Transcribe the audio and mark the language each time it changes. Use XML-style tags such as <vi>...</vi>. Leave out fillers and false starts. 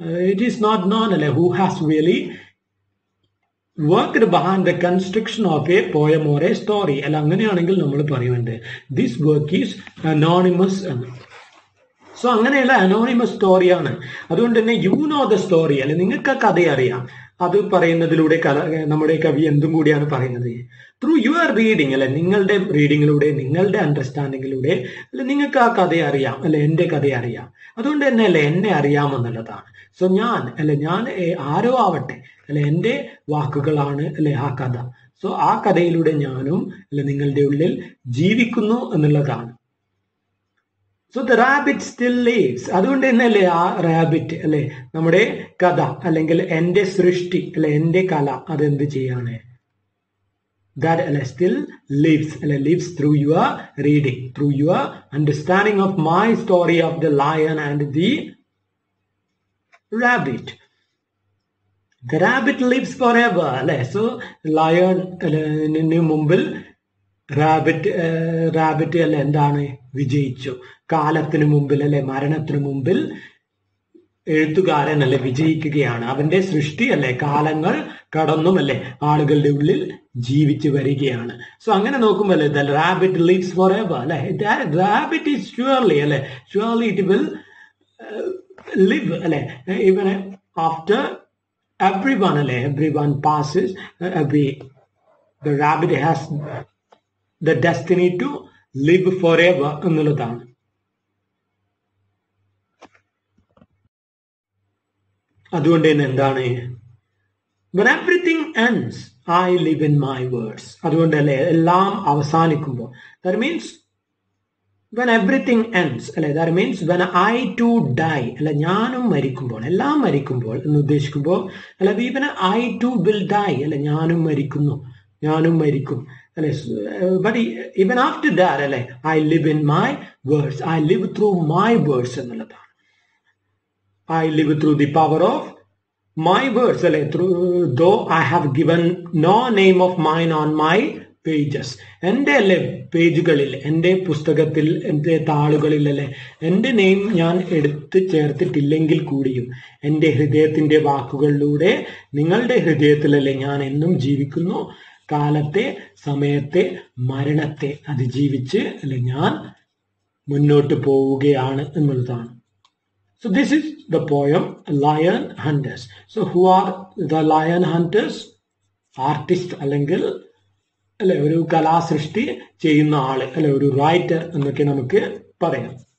<en>It is not known അല്ലെ who has really worked behind the construction of a poem or a story.</en> <ml>അല്ല അങ്ങനെയാണെങ്കിൽ നമ്മൾ പറയുന്നുണ്ട്</ml> <en>this work is anonymous</en> <ml>എന്ന്. So അങ്ങനെയുള്ള anonymous സ്റ്റോറിയാണ്. അതുകൊണ്ട് തന്നെ</ml> <en>you know the story</en> <ml>അല്ലെ നിങ്ങൾക്ക് ആ കഥ അറിയാം. അത് പറയുന്നതിലൂടെ നമ്മുടെ കവി എന്തും കൂടിയാണ് പറയുന്നത്?</ml> <en>through your reading</en> <ml>അല്ലെ നിങ്ങളുടെ റീഡിങ്ങിലൂടെ നിങ്ങളുടെ അണ്ടർസ്റ്റാൻഡിങ്ങിലൂടെ അല്ലെ നിങ്ങൾക്ക് ആ കഥ അറിയാം അല്ലെ എന്റെ കഥ അറിയാം. അതുകൊണ്ട് തന്നെ അല്ലെ എന്നെ അറിയാമെന്നുള്ളതാണ്. സോ ഞാൻ ആരോ ആവട്ടെ അല്ലെ എന്റെ വാക്കുകളാണ് അല്ലെ ആ കഥ. സോ ആ കഥയിലൂടെ ഞാനും അല്ലെ നിങ്ങളുടെ ഉള്ളിൽ ജീവിക്കുന്നു എന്നുള്ളതാണ്.</ml> <en>So the rabbit still lives.</en> <ml>അതുകൊണ്ട് തന്നെ അല്ലെ ആ റാബിറ്റ് അല്ലെ നമ്മുടെ കഥ അല്ലെങ്കിൽ എന്റെ സൃഷ്ടി അല്ലെ എന്റെ കല അതെന്ത് ചെയ്യാണ്?</ml> <en>That still lives through your reading, through your understanding of my story of the lion and the rabbit. The rabbit lives forever.</en> <ml>So lion മുമ്പിൽ റാബിറ്റ് അല്ലെ എന്താണ് വിജയിച്ചു. കാലത്തിന് മുമ്പിൽ അല്ലെ മരണത്തിന് മുമ്പിൽ എഴുത്തുകാരൻ അല്ലെ വിജയിക്കുകയാണ്. അവന്റെ സൃഷ്ടി അല്ലെ കാലങ്ങൾ കടന്നും അല്ലെ ആളുകളുടെ ഉള്ളിൽ ജീവിച്ചു വരികയാണ്. സോ അങ്ങനെ നോക്കുമ്പോൾ അല്ലെ</ml> <en>The rabbit lives forever അല്ലെ. Rabbit is surely it will live അല്ലെ even after everyone അല്ലെ everyone passes away. The rabbit has the destiny to live forever</en> <ml>എന്നുള്ളതാണ്. അതുകൊണ്ട് തന്നെ എന്താണ്?</ml> <en>When everything ends, I live in my words.</en> <ml>അതുകൊണ്ട് അല്ലെ എല്ലാം അവസാനിക്കുമ്പോൾ</ml> <en>that means when everything ends</en> <ml>അല്ലെ</ml> <en>that means when I too die</en> <ml>അല്ലെ ഞാനും മരിക്കുമ്പോൾ എല്ലാം മരിക്കുമ്പോൾ എന്ന് ഉദ്ദേശിക്കുമ്പോൾ അല്ലെ</ml> <en>even I too will die</en> <ml>അല്ലെ ഞാനും മരിക്കും അല്ലെ.</ml> <en>but even after that അല്ലെ I live in my words. I live through my words</en> <ml>എന്നുള്ളതാണ്.</ml> <en>I live through the power of my words അല്ലെ. though I have given no name of mine on my pages.</en> <ml>എന്റെ അല്ലെ പേജുകളിൽ എന്റെ പുസ്തകത്തിൽ എന്റെ താളുകളിൽ അല്ലെ എന്റെ നെയിം ഞാൻ എടുത്ത് ചേർത്തിട്ടില്ലെങ്കിൽ കൂടിയും എന്റെ ഹൃദയത്തിന്റെ വാക്കുകളിലൂടെ നിങ്ങളുടെ ഹൃദയത്തിലല്ലേ ഞാൻ എന്നും ജീവിക്കുന്നു. കാലത്തെ സമയത്തെ മരണത്തെ അതിജീവിച്ച് അല്ലെ ഞാൻ മുന്നോട്ട് പോവുകയാണ് എന്നുള്ളതാണ്.</ml> <en>So this is the poem Lion Hunters. So who are the lion hunters?</en> <ml>Artist അല്ലെങ്കിൽ അല്ലെ ഒരു കലാസൃഷ്ടി ചെയ്യുന്ന ആള് അല്ലെ ഒരു റൈറ്റർ എന്നൊക്കെ നമുക്ക് പറയാം.</ml>